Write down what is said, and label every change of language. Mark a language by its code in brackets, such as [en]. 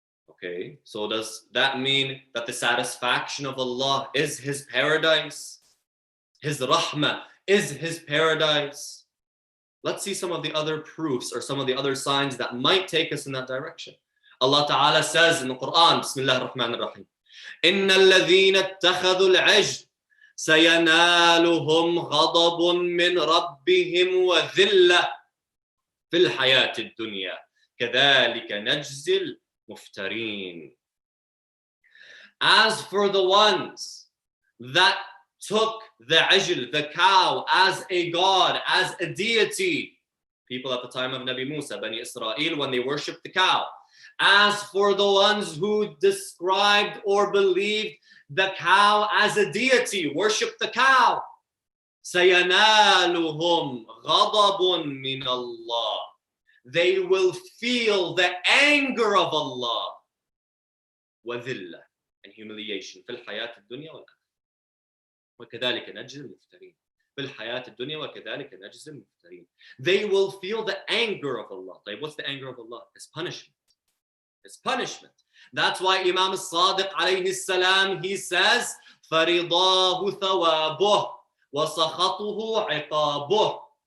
[en] Okay, so does that mean that the satisfaction of Allah is his paradise? His rahmah is his paradise? Let's see some of the other proofs or some of the other signs that might take us in that direction. Allah Ta'ala says in the Quran, Bismillah ar-Rahman ar-Rahim, [ar] إِنَّ الَّذِينَ اتَّخَذُوا الْعِجْلَ سَيَنَالُهُمْ غَضَبٌ مِّن رَبِّهِمْ وَذِلَّةٌ فِي الْحَيَاةِ الدُّنْيَا كَذَلِكَ نَجْزِي Muftareen. [en] As for the ones that took the ajl, the cow, as a god, as a deity, people at the time of Nabi Musa, Bani Israel, when they worshipped the cow. As for the ones who described or believed the cow as a deity, worshipped the cow, [ar] سَيَنَالُهُمْ غَضَبٌ مِّنَ اللَّهِ. [en] They will feel the anger of Allah, وَذِلَّةٌ, and humiliation. [ar] في الحياة الدنيا والآخرة. وكذلك نجزي المفترين. في الحياة الدنيا وكذلك نجزي المفترين. [en] They will feel the anger of Allah. Like, what's the anger of Allah? It's punishment. It's punishment. That's why Imam al-Sadiq alayhi salam, he says, [ar] فَرِضَاهُ ثَوَابُهُ وَسَخَطُهُ عِقَابُهُ.